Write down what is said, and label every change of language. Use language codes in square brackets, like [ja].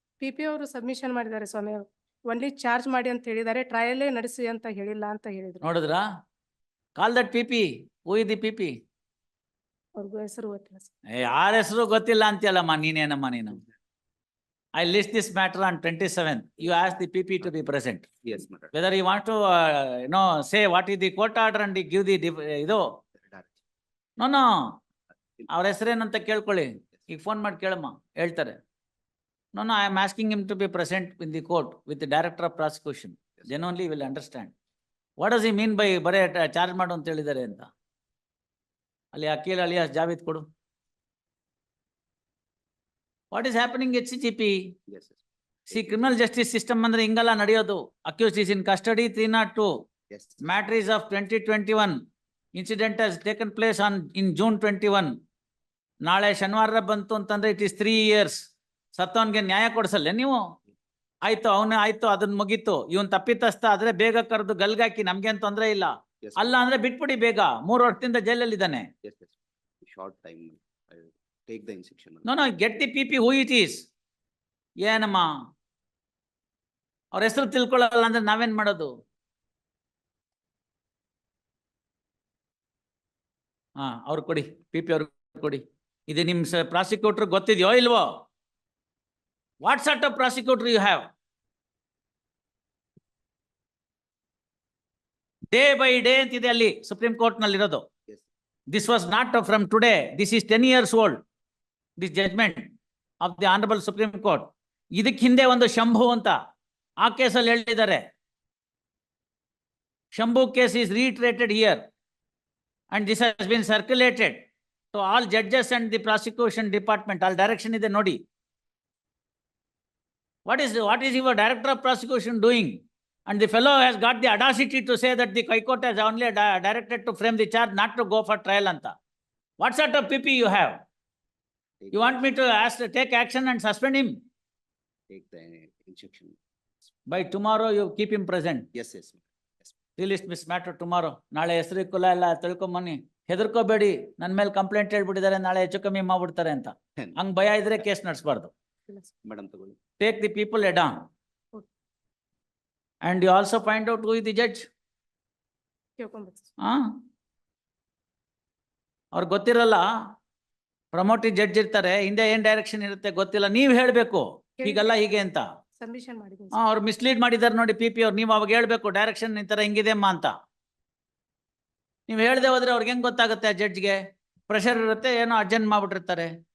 [kn] PP ಅವರು submission ಮಾಡಿದ್ದಾರೆ ಸ್ವಾಮಿ. Only charge ಮಾಡಿ ಅಂತ ಹೇಳಿದ್ದಾರೆ, ಟ್ರಯಲ್ಲೇ ನಡೆಸಿ ಅಂತ ಹೇಳಿಲ್ಲ ಅಂತ ಹೇಳಿದ್ರು. ನೋಡಿದ್ರಾ? [en] Call that PP. Who is the PP? [kn] ಅವ್ರಿಗೂ ಹೆಸರು ಗೊತ್ತಿಲ್ಲ ಸರ್. ಯಾರ ಹೆಸರು ಗೊತ್ತಿಲ್ಲ ಅಂತೀಯಲ್ಲಮ್ಮ ನೀನೇನಮ್ಮ ನೀನು. [en] I list this matter on 27th. You ask the PP to be present. Yes, madam. Whether you want to say what is the court order and give the [kn] ಇದು. [en] No. [kn] ಅವ್ರ ಹೆಸರೇನಂತ ಕೇಳ್ಕೊಳ್ಳಿ, ಈಗ ಫೋನ್ ಮಾಡಿ ಕೇಳಮ್ಮ, ಹೇಳ್ತಾರೆ. [en] No, I am asking him to be present in the court with the director of prosecution. Then only will understand. What does he mean by [kn] ಬರೇ charge ಮಾಡು ಅಂತ ಹೇಳಿದ್ದಾರೆ ಅಂತ? ಅಲ್ಲಿ ಅಕೀಲ್ ಅಲಿಯಾಸ್ ಜಾವೇದ್ ಕೊಡು. [en] What is happening at CGP? Yes, sir. See, criminal justice system [kn] ಅಂದ್ರೆ ಹಿಂಗಲ್ಲ ನಡೆಯೋದು. [en] Accused is in custody 302. Yes. Matter is of 2021. Incident has taken place in June 21. [kn] ನಾಳೆ ಶನಿವಾರ ಬಂತು ಅಂತಂದ್ರೆ [en] it is 3 years. [kn] ಸತ್ತವನ್ಗೆ ನ್ಯಾಯ ಕೊಡ್ಸಲ್ಲ ನೀವು? ಆಯ್ತು, ಅವನು ಆಯ್ತು, ಅದನ್ನ ಮುಗೀತು. ಇವನ್ ತಪ್ಪಿತಸ್ಥ ಆದ್ರೆ ಬೇಗ ಕರೆದು ಗಲ್ಗಾಕಿ, ನಮ್ಗೇನ್ ತೊಂದ್ರೆ ಇಲ್ಲ. [en] Yes, [kn] ಅಲ್ಲ ಅಂದ್ರೆ ಬಿಟ್ಬಿಡಿ ಬೇಗ. 3 ವರ್ಷದಿಂದ ಜೈಲಲ್ಲಿ ಇದ್ದಾನೆ. [en] yes. Short time. I will take the instruction. No, get the PP who it is. [kn] ಏನಮ್ಮ ಅವ್ರ ಹೆಸರು ತಿಳ್ಕೊಳ್ಳಲ್ಲ ಅಂದ್ರೆ ನಾವೇನ್ ಮಾಡೋದು? ಅವ್ರು ಕೊಡಿ, PP ಅವ್ರು ಕೊಡಿ. ಇದು ನಿಮ್ ಪ್ರಾಸಿಕ್ಯೂಟರ್ ಗೊತ್ತಿದೆಯೋ ಇಲ್ವೋ? [en] What sort of prosecutor you have? [kn] Day by day ಅಂತಿದೆ ಅಲ್ಲಿ ಸುಪ್ರೀಂ ಕೋರ್ಟ್ ನಲ್ಲಿ ಇರೋದು. [en] This was not from today. This is 10 years old. This judgment of the Honorable Supreme Court. [kn] ಇದಕ್ ಹಿಂದೆ ಒಂದು ಶಂಭು ಅಂತ ಆ ಕೇಸಲ್ಲಿ ಹೇಳಿದ್ದಾರೆ. [en] Shambhu case is reiterated here and this has been circulated to all judges and the prosecution department. All direction [kn] ಇದೆ ನೋಡಿ. [en] What is your director of prosecution doing? And the fellow has got the audacity to say that the High Court has only directed to frame the charge, not to go for trial anta. What sort of PP you have? You want me to take action and suspend him? Take the instruction. By tomorrow you keep him present. Yes, yes. Release this matter tomorrow. [kn] ನಾಳೆ ಹೆಸರು ಕುಲ ಎಲ್ಲ ತಿಳ್ಕೊಂಬನ್ನಿ. ಹೆದರ್ಕೋಬೇಡಿ, ನನ್ನ ಮೇಲೆ complaint ಹೇಳ್ಬಿಟ್ಟಿದ್ದಾರೆ, ನಾಳೆ ಹೆಚ್ಚು ಕಮ್ಮಿ ಮಾಡ್ಬಿಡ್ತಾರೆ ಅಂತ. ಹಂಗ್ ಭಯ ಇದ್ರೆ ಕೇಸ್ ನಡೆಸಬಾರ್ದು. Madam ತಗೊಳ್ಳಿ. [en] Take the people head on. And you also find out who is the judge. [kn] ಕೇಳ್ಕೊಂಬರ್ತೀನಿ. ಅವ್ರಿಗೆ ಗೊತ್ತಿರಲ್ಲ, ಪ್ರಮೋಟಿವ್ ಜಡ್ಜ್ ಇರ್ತಾರೆ, ಹಿಂದೆ ಏನ್ ಡೈರೆಕ್ಷನ್ ಇರುತ್ತೆ ಗೊತ್ತಿಲ್ಲ, ನೀವ್ ಹೇಳ್ಬೇಕು ಹೀಗಲ್ಲ ಹೀಗೆ ಅಂತ. ಸಬ್ಮಿಷನ್ ಮಾಡಿದ್ದೀನಿ. ಅವ್ರು ಮಿಸ್ಲೀಡ್ ಮಾಡಿದಾರೆ ನೋಡಿ PP ಅವ್ರು, ನೀವು ಅವಾಗ ಹೇಳ್ಬೇಕು ಡೈರೆಕ್ಷನ್ ಈ ತರ ಹಿಂಗಿದೆ ಅಮ್ಮ ಅಂತ. ನೀವ್ ಹೇಳ್ದೆ ಹೋದ್ರೆ ಅವ್ರಿಗೆ ಹೆಂಗ್ ಗೊತ್ತಾಗುತ್ತೆ? ಆ ಜಡ್ಜ್ಗೆ ಪ್ರೆಷರ್ ಇರುತ್ತೆ, ಏನೋ ಅರ್ಜೆಂಟ್ ಮಾಡ್ಬಿಟ್ಟಿರ್ತಾರೆ.